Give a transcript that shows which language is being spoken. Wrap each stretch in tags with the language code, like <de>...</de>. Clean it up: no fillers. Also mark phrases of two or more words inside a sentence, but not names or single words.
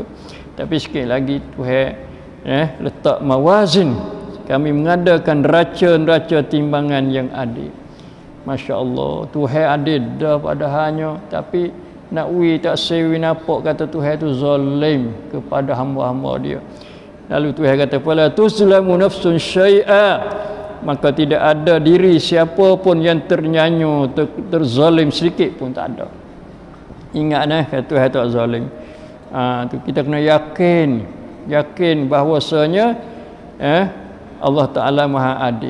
<ms>Tapi sikit lagi Tuhan letak mawazin. Kami mengadakan neraca timbangan yang adil. Masya Allah, Tuhan adil dah padahalnya, tapi nak tak sewi nampak kata Tuhan itu zalim kepada hamba-hamba dia. Lalu Tuhan kata,</ms> <ar>"فلا تظلم نفس شيئا."</ar> <ms>Maka tidak ada diri siapa pun yang ternyanyu, terzalim sedikit pun tak ada. Ingat kata Tuhan tak zalim. Tu kita kena yakin bahawasanya Allah Ta'ala Maha Adil.</ms>